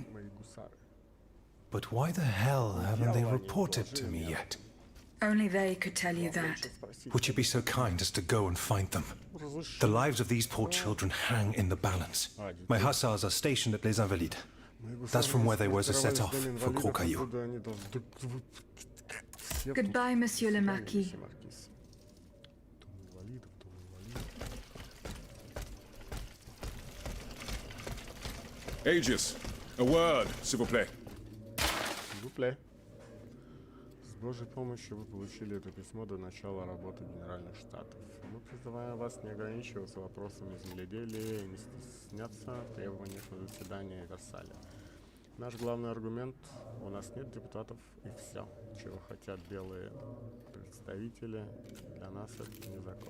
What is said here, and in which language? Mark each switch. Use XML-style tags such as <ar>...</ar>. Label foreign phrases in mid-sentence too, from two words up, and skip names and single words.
<en>But why the hell haven't they reported to me yet? Only they could tell you that. Would you be so kind as to go and find them? The lives of these poor children hang in the balance. My hussars are stationed at Les Invalides. That's from where they were to set off for Gros Caillou. Goodbye,</en> <fr>Monsieur le Marquis.</fr> <en>Aegis, a word,</en> <fr>s'il vous plaît. S'il vous plaît.</fr> <ru>С Божьей помощью вы получили это письмо до начала работы Генеральных Штатов. Мы призываем вас не ограничиваться вопросами земледелия и не стесняться требований на заседании Версаля. Наш главный аргумент – у нас нет депутатов и все, чего хотят белые представители, для нас это не закон.</ru>